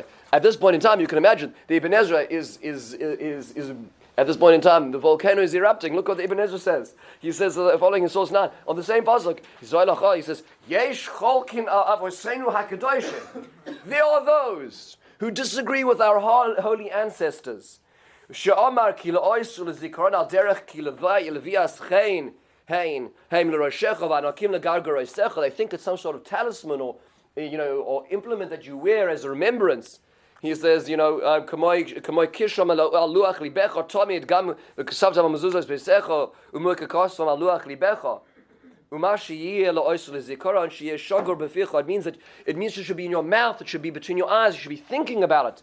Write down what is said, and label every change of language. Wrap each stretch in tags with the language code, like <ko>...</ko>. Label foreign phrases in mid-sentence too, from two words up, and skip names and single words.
<en>At this point in time, you can imagine the Ibn Ezra is at this point in time, the volcano is erupting. Look what the Ibn Ezra says. He says, following in source 9, on the same pasuk, he says,</en> <he>יש חולקין על אבותינו הקדושים.</he> <en>There are those who disagree with our holy ancestors.</en> <he>שאמר כי לאותו לזכרון על דרך כי לוי לוית חן.</he> <en>They think it's some sort of talisman or implement that you wear as a remembrance. He says, He says, it means it should be in your mouth, it should be between your eyes, you should be thinking about it.</en>